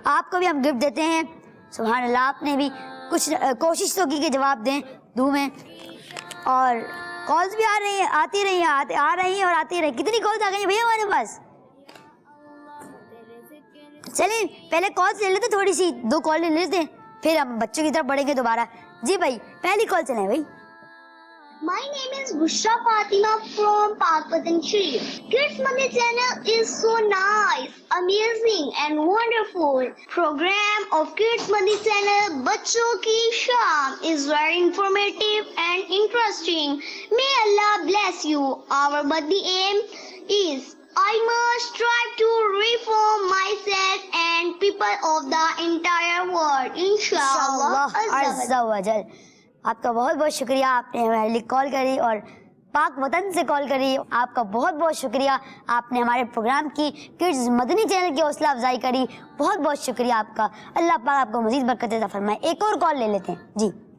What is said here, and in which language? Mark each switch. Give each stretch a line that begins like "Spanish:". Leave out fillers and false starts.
Urdu: آپ کو بھی ہم گفٹ دیتے ہیں. سبحان اللہ. آپ نے بھی کچھ کوشش تو کی کہ جواب دیں دو میں, اور کالز بھی آ رہی ہیں, آتی رہی ہیں, آ رہی ہیں اور آتی رہی. کتنی کالز آ گئی ہیں بھیا ہمارے پاس؟ چلیے پہلے کالز لے لیتے, تھوڑی سی 2 کال لے لیتے ہیں, پھر ہم بچوں کی طرف بڑھیں گے دوبارہ. جی بھائی پہلی کال چلیں بھائی.
English: My name is Bushra Fatima from Pakistan. Kids Money channel is so nice, amazing and wonderful. Program of Kids Money channel Bachon Ki Sham is very informative and interesting. May Allah bless you. Our buddy aim is I must strive to reform myself and people of the entire world.
Arabic: Inshallah. عز و جل.
Urdu: آپ کا بہت بہت شکریہ, آپ نے ہمارے لیے کال کری اور پاک وطن سے کال کری. آپ کا بہت بہت شکریہ, آپ نے ہمارے پروگرام کی کڈز مدنی چینل کی حوصلہ افزائی کری. بہت بہت شکریہ آپ کا. اللہ پاک آپ کو مزید برکت عطا فرمائے. ایک اور کال لے لیتے ہیں. جی